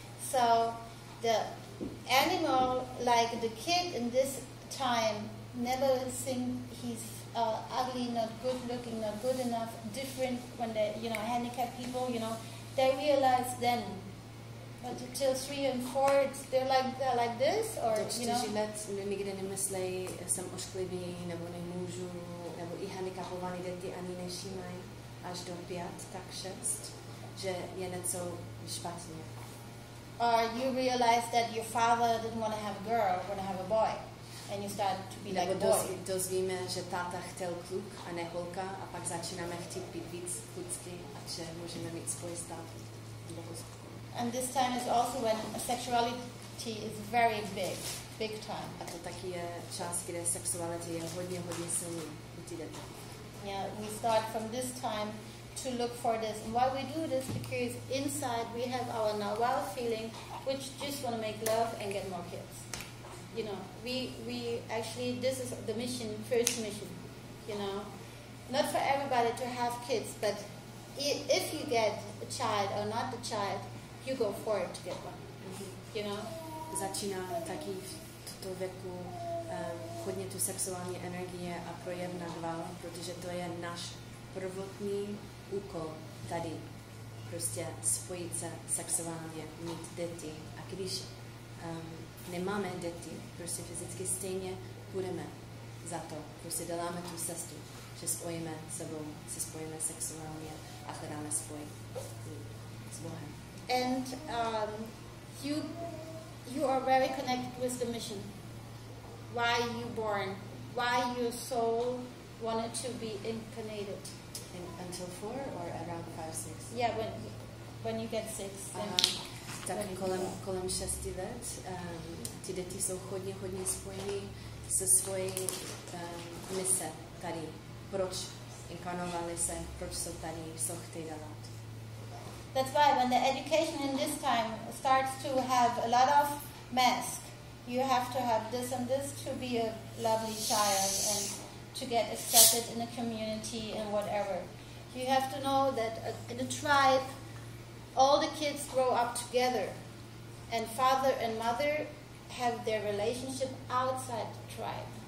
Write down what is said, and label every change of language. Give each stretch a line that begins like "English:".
English: So the animal, like the kid in this time, never think he's ugly, not good looking, not good enough, different when they, handicapped people, they realize then. But until 3 and 4, they're like this, or,
Czech: Do 4 let nikdy nemyslejí, jsem ošklivý, nebo nemůžu, nebo i handicapovaný děti ani nevšímají, až do 5, tak 6, že je něco špatně.
English: Or you realize that your father didn't want to have a girl, want to have a boy. and you start to be like a
Czech: Nebo
English: boy.
Czech: dozvíme, že táta chtěl kluk a ne holka a pak začínáme chtít být víc klucky a že můžeme mít spoj s tátou.
English: And this time is also when sexuality is very big time.
Czech: A to taky je čas, kde sexuality je hodně silný u ty děti.
English: Yeah, we start from this time to look for this. And why we do this? Because inside we have our Nawal feeling, which just want to make love and get more kids. You know, we actually, this is the mission, first mission, you know. Not for everybody to have kids, but if you get a child or not a child, you go for it to get one, you know.
Czech: Začíná taky v tuto věku hodně tu sexuální energie a projev nadval, protože to je náš prvotní úkol tady. Prostě spojit se sexuálně, mít děti. A když nemáme děti, prostě fyzicky stejně půjdeme za to. Prostě děláme tu cestu, že spojíme sebou, se spojíme sexuálně a hledáme spoj s Bohem.
English: And you are very connected with the mission. Why you born? Why your soul wanted to be incarnated? Until 4 or around 5, 6? Yeah, when you get 6.
Czech: Tak kolem 6 let ty děti jsou hodně spojený se svojí mise tady. Proč inkarnovali se, proč jsou tady, co chtějí dělat.
English: That's why when the education in this time starts to have a lot of mask, you have to have this and this to be a lovely child and to get accepted in a community and whatever. You have to know that in a tribe, all the kids grow up together, and father and mother have their relationship outside the tribe.